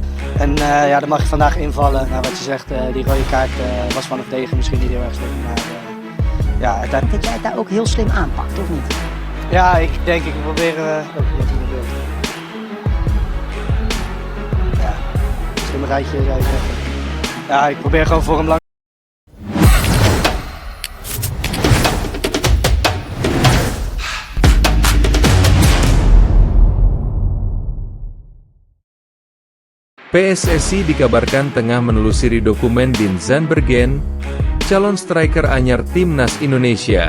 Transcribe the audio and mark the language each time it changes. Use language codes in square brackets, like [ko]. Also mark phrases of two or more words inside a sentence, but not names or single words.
[nl] En ja, dan mag je vandaag invallen. Nou, wat je zegt, die rode kaart was van of tegen misschien niet heel erg slim. Maar ja, uiteindelijk... Dat jij het daar ook heel slim aanpakt, of niet? Ja, ik denk ik probeer... Ja, slimmigheidje zou je zeggen. Ja, ik probeer gewoon voor hem lang. [id] PSSI dikabarkan tengah menelusuri dokumen Dean Zandbergen, calon striker anyar Timnas Indonesia.